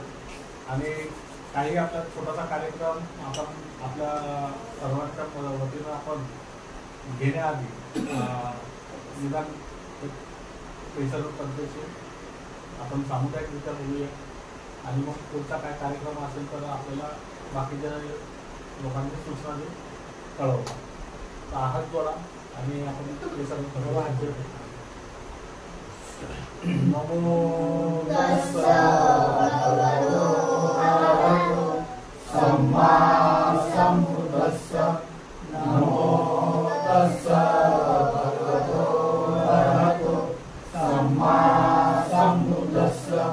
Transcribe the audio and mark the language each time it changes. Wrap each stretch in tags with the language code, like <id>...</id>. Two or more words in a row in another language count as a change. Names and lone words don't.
<mr>आणि काही आपला छोटासा कार्यक्रम आपण आपल्या सर्वांच्या वतीनं आपण घेण्याआधी निदान एक पैसा पद्धतीचे आपण सामुदायिकरित्या बोलूया आणि मग पुढचा काय कार्यक्रम असेल तर आपल्याला बाकीच्या लोकांनी सूचना देऊन कळवता। तर हात जोडा आणि आपण हे सर्व हात जोडतो।</mr> <pi>नमो तस्सा भगवतो अरहतो सम्मा संबुद्धस्सा। नमो तस्सा भगवतो अरहतो सम्मा संबुद्धस्सा।</pi>